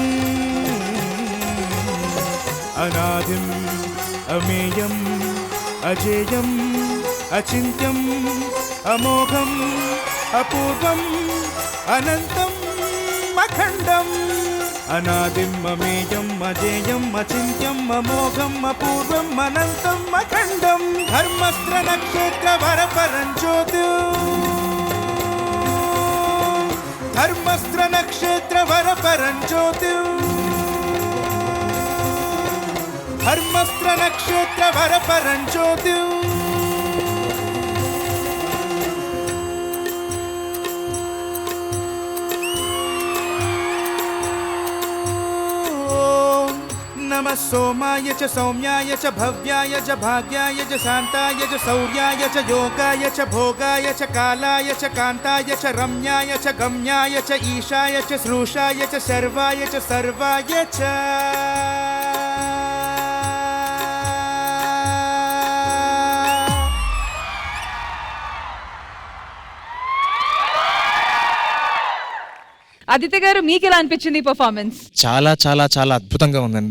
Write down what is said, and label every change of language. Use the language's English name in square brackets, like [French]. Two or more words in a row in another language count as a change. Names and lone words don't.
[Sanskrit] అనాదిం అమేయం అజేయం అచింత్యం అమోఘం అపూర్వం అనంతం అఖండం అనాదిం అమేయం అజేయం అచింత్యం అమోఘం అపూర్వం అనంతం అఖండం ధర్మస్త్ర నక్షత్ర వరపరం జ్యోతి ధర్మస్త్ర నక్షత్ర వరపరం జ్యోతి ధర్మస్త్ర నక్షత్ర వరపరం జ్యోతి नमः सोमाय च सौम्याय च भव्याय च भाग्याय च शान्ताय च शौर्याय च योगाय च भोगाय च कालाय च कान्ताय च रम्याय च गम्याय च ईशाय च श्रूषाय च शर्वाय च सर्वाय च [Telugu] ఆదిత్య గారు మీకు ఎలా అనిపించింది ఈ పర్ఫార్మెన్స్? చాలా చాలా చాలా అద్భుతంగా ఉందండి.